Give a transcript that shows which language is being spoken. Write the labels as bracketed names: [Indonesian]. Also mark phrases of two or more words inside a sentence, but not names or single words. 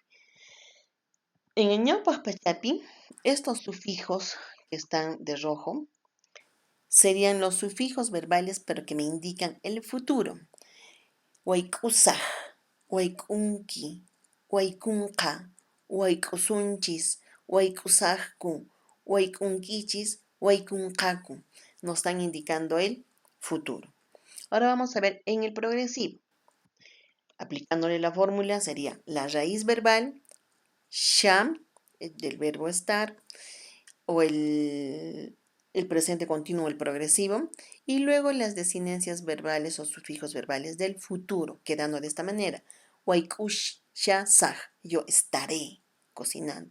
[Spanish] En el [Quechua] ñawpaq pachapi, [Spanish] estos sufijos que están de rojo serían los sufijos verbales, pero que me indican el futuro: [Quechua] waikusaj, waikunki, waikunqa, waikusunchis, waikusajku, waikunkichis, waikunqaku. [Spanish] Nos están indicando el futuro. Ahora vamos a ver en el progresivo. Aplicándole la fórmula, sería la raíz verbal, sham, del verbo estar, o el presente continuo, el progresivo, y luego las desinencias verbales o sufijos verbales del futuro, quedando de esta manera: [Quechua] waikush sha saj, [Spanish] yo estaré cocinando.